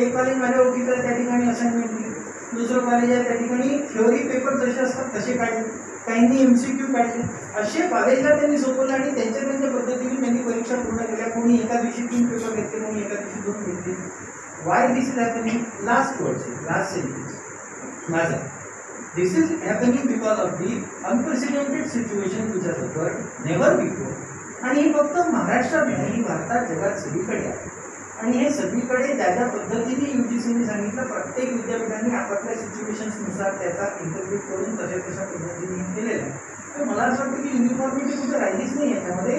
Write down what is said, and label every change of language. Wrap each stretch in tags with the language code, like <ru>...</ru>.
<mr>एक कॉलेज माझ्या ओळखीचं त्या ठिकाणी असाइनमेंट दिली, दुसरं कॉलेज आहे त्या ठिकाणी थ्योरी पेपर जसे असतात तसे काढले, काहींनी MCQ काढले. असे कॉलेजला त्यांनी सोपवलं आणि त्यांच्या पद्धतीने त्यांनी परीक्षा पूर्ण केल्या. कोणी एका दिवशी 3 पेपर घेतले, कोणी एका दिवशी 2 घेतले.</mr> <en>Why this is happening? Last sentence माझा. This is happening because of the unprecedented situation which has occurred never before.</en> <mr>आणि हे फक्त महाराष्ट्रात नाही, भारतात जगात सगळीकडे आहे. आणि हे सगळीकडे ज्या पद्धतीने UGCने सांगितलं, प्रत्येक विद्यापीठाने आपापल्या सिच्युएशन्सनुसार त्याचा इंटरप्रिट करून तशा पद्धतीने केलेला आहे. तर मला असं वाटतं की युनिफॉर्मिटी कुठे राहिलीच नाही याच्यामध्ये.</mr>